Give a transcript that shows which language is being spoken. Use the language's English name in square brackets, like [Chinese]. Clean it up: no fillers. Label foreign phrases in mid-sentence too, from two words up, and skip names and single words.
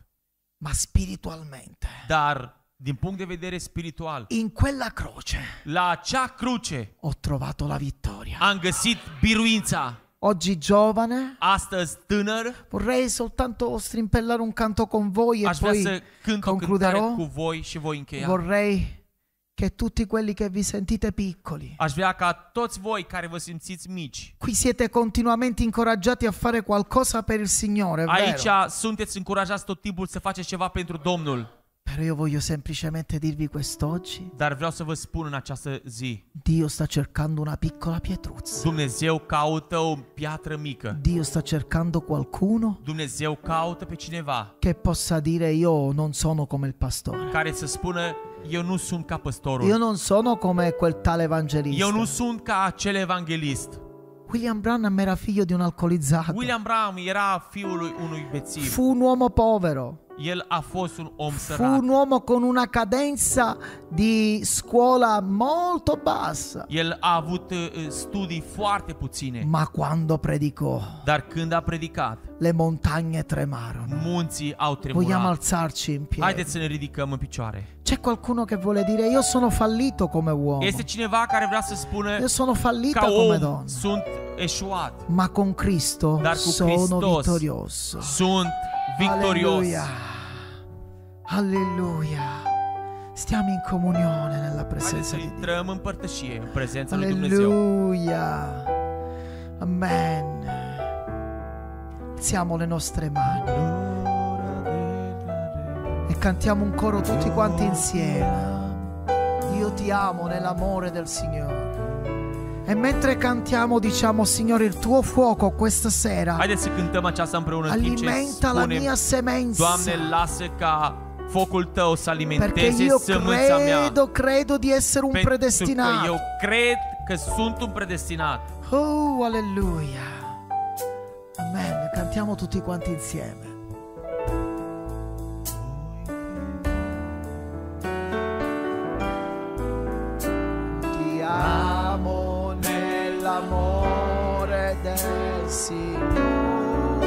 [Italian] ma spiritualmente, [Romanian] Dar din punct de vedere spiritual, [Italian] in quella croce [Romanian] la acea cruce [Italian] ho trovato la vittoria. [Romanian] am găsit biruința. [Italian] Oggi giovane, [Romanian] Astăzi tânăr, [Italian] vorrei soltanto strimpellare un canto con voi e [Romanian] aș vrea [Italian] poi [Romanian] să cânt o cântare [Italian] concluderò. [Romanian] cu voi și voi încheia. [Italian] Vorrei che tutti quelli che vi sentite piccoli, [Romanian] Aș vrea ca toți voi care vă simțiți mici, [Italian] qui siete continuamente incoraggiati a fare qualcosa per il Signore, è [Romanian] aici [Italian] vero? [Romanian] sunteți încurajați tot timpul să faceți ceva pentru Domnul. [Italian] Però io voglio semplicemente dirvi quest'oggi, [Romanian] Dar vreau să vă spun în această zi, [Italian] Dio sta cercando una piccola pietruzza. [Romanian] Dumnezeu caută o piatră mică. [Italian] Dio sta cercando qualcuno [Romanian] Dumnezeu caută pe cineva [Italian] che possa dire io non sono come il pastore. [Romanian] care să spună, eu nu sunt ca [Italian] Io [Romanian] păstorul. [Italian] non sono come quel tale evangelista. [Romanian] Eu nu sunt ca acel evanghelist. [Italian] William Branham era figlio di un alcolizzato. [Romanian] William Branham era fiul unui bețiv. [Italian] Fu un uomo povero. [Romanian] El a fost un om [Italian] Fu [Romanian] sărac. [Italian] un uomo con una cadenza di scuola molto bassa. [Romanian] El a avut studii foarte puține. [Italian] Ma quando predicò, [Romanian] Dar când a predicat, [Italian] le montagne tremarono. [Romanian] munții au [Italian] Vogliamo [Romanian] tremurat. [Italian] alzarci in piedi. [Romanian] Haideți să ne ridicăm în picioare. [Italian] C'è qualcuno che vuole dire io sono fallito come uomo. [Romanian] Este cineva care vrea să spună, [Italian] Io sono fallita [Romanian] ca [Italian] come [Romanian] om [Italian] donna. [Romanian] sunt eșuat, [Italian] Ma con Cristo [Romanian] dar cu [Italian] sono [Romanian] Hristos [Italian] vittorioso. [Romanian] sunt victorios. [Italian] Alleluia. Alleluia. Stiamo in comunione nella [Romanian] Haideți [Italian] presenza [Romanian] să [Italian] di Dio. [Romanian] intrăm în părtășie, în prezența lui Dumnezeu. [Italian] Alleluia. Amen. Alziamo le nostre mani e cantiamo un coro tutti quanti insieme. Io ti amo nell'amore del Signore. E mentre cantiamo diciamo Signore il tuo fuoco questa sera [Romanian] Haideți să cântăm aceasta împreună în timp ce [Italian] alimenta la mia [Romanian] spunem, [Italian] semenza. [Romanian] Doamne, lasă ca focul Tău să [Italian] Perché [Romanian] alimenteze [Italian] io [Romanian] sămânța mea. [Italian] credo di essere un [Romanian] Pentru că [Italian] predestinato. [Romanian] eu cred că sunt un predestinat. [Italian] Oh, alleluia. Amen. Cantiamo tutti quanti insieme. Ti amo nell'amore del Signore.